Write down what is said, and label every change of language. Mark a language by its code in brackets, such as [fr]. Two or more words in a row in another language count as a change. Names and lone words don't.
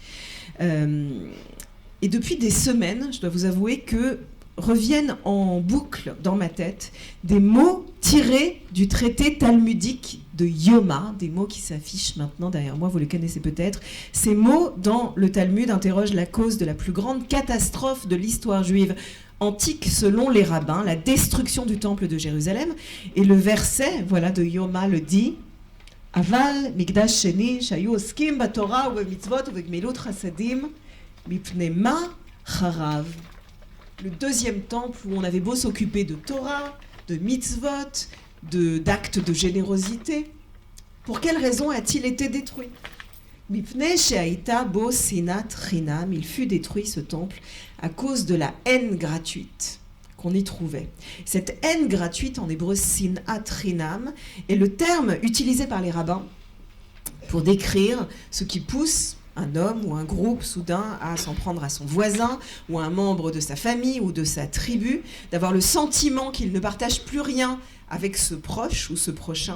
[fr] Et depuis des semaines, je dois vous avouer que reviennent en boucle dans ma tête des mots tirés du traité talmudique de Yoma, des mots qui s'affichent maintenant derrière moi, vous les connaissez peut-être. Ces mots, dans le Talmud, interrogent la cause de la plus grande catastrophe de l'histoire juive antique, selon les rabbins, la destruction du temple de Jérusalem. Et le verset, voilà, de Yoma le dit, « [he] אבל מקדש שני שהיו עוסקים בתורה ובמצוות ובגמילות חסדים מפני מה חרב [fr] » Le deuxième temple où on avait beau s'occuper de Torah, de mitzvot, d'actes de générosité. Pour quelle raison a-t-il été détruit ? [he] מפני שהייתה בו שנאת חינם, [fr] il fut détruit ce temple à cause de la haine gratuite qu'on y trouvait. Cette haine gratuite, en hébreu [he] שנאת חינם, [fr] est le terme utilisé par les rabbins pour décrire ce qui pousse un homme ou un groupe soudain à s'en prendre à son voisin ou à un membre de sa famille ou de sa tribu, d'avoir le sentiment qu'il ne partage plus rien avec ce proche ou ce prochain.